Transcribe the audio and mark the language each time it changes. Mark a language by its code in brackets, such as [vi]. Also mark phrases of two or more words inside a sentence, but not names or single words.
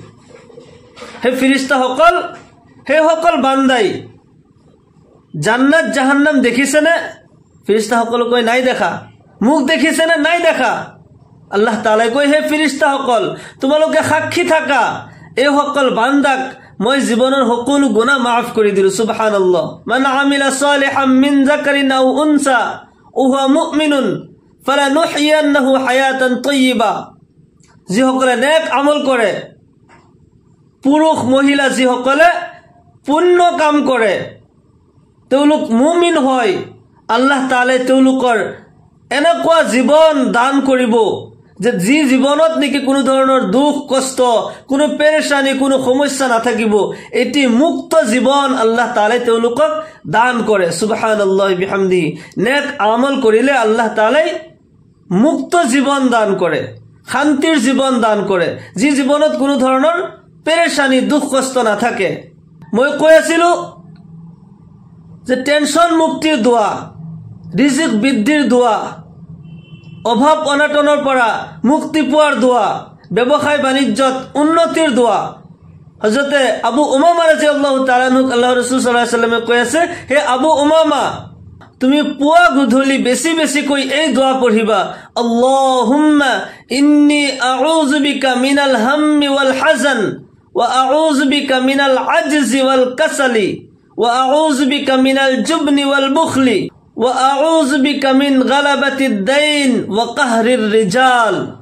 [as] সেই ফিৰিস্তাসকল, সেইসকল বান্দাই জান্নাত জাহান্নাম দেখিছেনে? ফিৰিস্তাসকলে কয়, নাই দেখা। মুখ দেখিছেনে? নাই দেখা। আল্লাহ তাআলাই কয়, হে ফিৰিস্তাসকল, তোমালোকে সাক্ষী থাকা, এইসকল বান্দাক মই জীৱনৰ সকলো গুনাহ মাফ কৰি দিলো। সুবহানাল্লাহ। [ar] من عمل صالحا من ذكر أو أنثى وهو مؤمن فلنحيينه حياة طيبة. [as] যিসকলে নেক আমল কৰে, পুৰুষ মহিলা যিসকলে পুণ্য কাম কৰে, তেওঁলোক মুমিন হয়, আল্লাহ তাআলাই তেওঁলোকৰ এনেকুৱা জীৱন দান কৰিব যে যি জীৱনত নেকি কোনো ধৰণৰ দুখ কষ্ট, কোনো পেৰেশানি, কোনো সমস্যা নাথাকিব। এটি মুক্ত জীৱন আল্লাহ তাআলাই তেওঁলোকক দান কৰে। [ar] سبحان الله بحمده. [as] নেক আমল কৰিলে আল্লাহ তাআলাই মুক্ত জীৱন দান কৰে, শান্তিৰ জীৱন দান কৰে, যি জীৱনত কোনো ধৰণৰ পেৰেশানি, দুখ কষ্ট নাথাকে। মই কৈ আছিলো যে টেনশন মুক্তিৰ দোয়া, ৰিজিক বৃদ্ধিৰ দোয়া, অভাৱ অনাটনৰ পৰা মুক্তি পোৱাৰ দোয়া, ব্যৱসায় বাণিজ্যত উন্নতিৰ দোয়া। হযরতে আবু উমামা [ar] رضي الله تعالى عنه [as] আল্লাহর রাসূল [ar] صلى الله عليه وسلم [as] কৈ আছে, হে আবু উমামা, তুমি পুৱা গধূলি বেছি বেছি কৈ এই দোয়া পঢ়িবা, [ar] اللهم إني أعوذ بك من الهم والحزن وأعوذ بك من العجز والكسل وأعوذ بك من الجبن والبخل وأعوذ بك من غلبة الدين وقهر الرجال.